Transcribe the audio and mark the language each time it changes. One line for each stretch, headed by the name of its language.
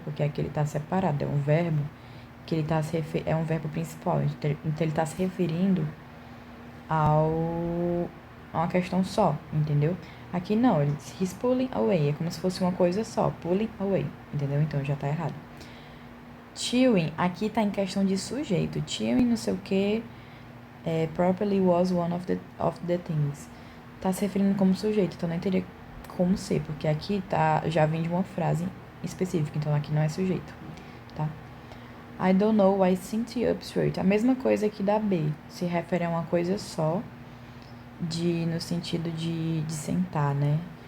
Portuguese: Porque aqui ele tá separado, é um verbo que ele tá é um verbo principal. Então, ele tá se referindo a uma questão só, entendeu? Aqui não, ele diz
English: he's pulling away,
Portuguese: é como se fosse uma coisa só, pulling away, entendeu? Então já tá errado. Chewing, aqui tá em questão de sujeito.
English: Chewing,
Portuguese: não sei o que,
English: properly was one of the things.
Portuguese: Tá se referindo como sujeito, então não teria como ser, porque aqui já vem de uma frase específica, então aqui não é sujeito, tá?
English: I don't know why sit up straight.
Portuguese: A mesma coisa aqui da B, se refere a uma coisa só, no sentido de sentar, né?